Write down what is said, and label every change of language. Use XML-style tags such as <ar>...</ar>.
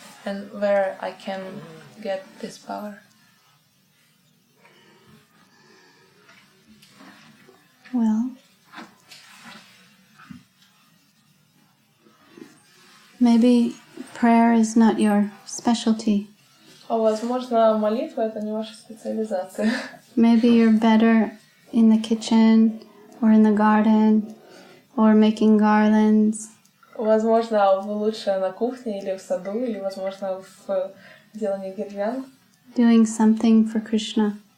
<en>And where I can get this power? Well, maybe prayer is not your specialty.</en> <ru>Возможно, молитва — это не ваша специализация.</ru> <en>Maybe you're better in the kitchen or in the garden or making garlands.</en> <ru>Возможно, вы лучше на кухне или в саду, или, возможно, в делании гирлянд.</ru> <en>Doing something for Krishna.</en>